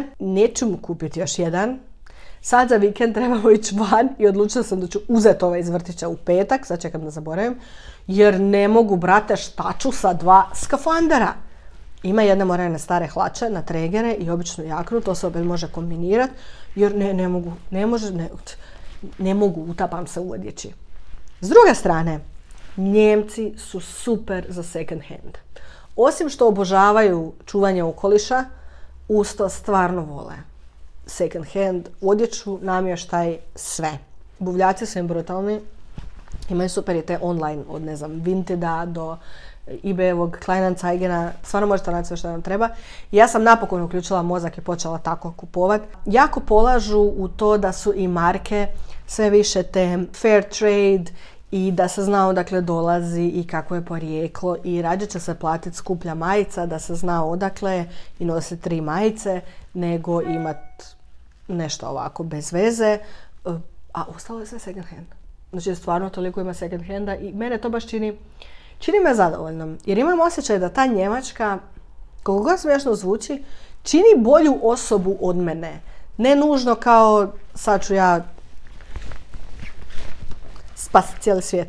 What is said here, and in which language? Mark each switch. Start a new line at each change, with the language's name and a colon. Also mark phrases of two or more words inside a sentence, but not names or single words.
Croatian: Neću mu kupiti još jedan. Sad za vikend trebamo ići van i odlučila sam da ću uzeti ovaj iz vrtića u petak, sad čekam da zaboravim, jer ne mogu, brate, šta ću sa 2 skafandera. Ima jedne morene stare hlače na Traegere i običnu jaknu, to se opet može kombinirati, jer ne mogu, utapam se u odjeći. S druge strane, Njemci su super za
English: second hand.
Croatian: Osim što obožavaju čuvanje okoliša, usto stvarno vole
English: second hand
Croatian: odjeću, namještaj, sve. Buvljaci su im brutalni. Imaju super i te online, od ne znam, Vinteda do eBayevog, Kleinanzeigena, stvarno možete naći sve što vam treba. Ja sam napokon uključila mozak i počela tako kupovati. Jako polažu u to da su i marke sve više te
English: fair trade
Croatian: i da se zna odakle dolazi i kako je porijeklo i rađe će se platiti skuplja majica da se zna odakle i nositi 3 majice nego imati nešto ovako bez veze, a ostalo je sve
English: second hand.
Croatian: Znači stvarno toliko ima
English: second handa
Croatian: i mene to baš čini me zadovoljnom. Jer imam osjećaj da ta Njemačka, koliko god smiješno zvuči, čini bolju osobu od mene. Ne nužno kao sad ću ja spasiti cijeli svijet.